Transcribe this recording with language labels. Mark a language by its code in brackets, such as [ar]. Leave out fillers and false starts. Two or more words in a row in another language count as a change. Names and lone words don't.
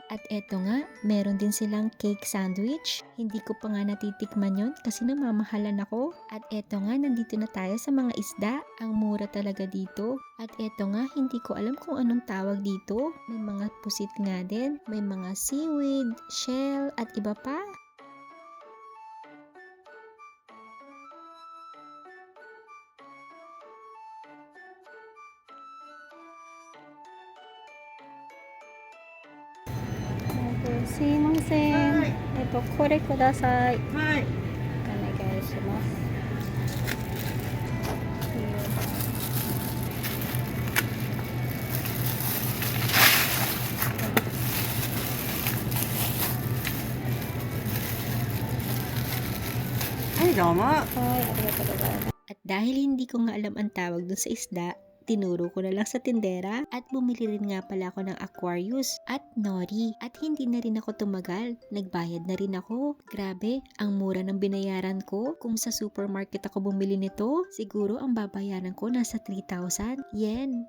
[tl] At eto nga, meron din silang cake sandwich. Hindi ko pa nga natitikman yon kasi namamahalan ako. At eto nga, nandito na tayo sa mga isda. Ang mura talaga dito. At eto nga, hindi ko alam kung anong tawag dito. May mga pusit nga din, may mga seaweed, shell at iba pa. [ja] Sumimasen. これください。はい。お願いします。はい、どうも。はい、ありがとうございます。 [tl] At dahil hindi ko nga alam ang tawag dun sa isda, tinuro ko na lang sa tindera at bumili rin nga pala ako ng Aquarius at Nori. At hindi na rin ako tumagal, nagbayad na rin ako. Grabe, ang mura ng binayaran ko. Kung sa supermarket ako bumili nito, siguro ang babayaran ko nasa 3,000 yen.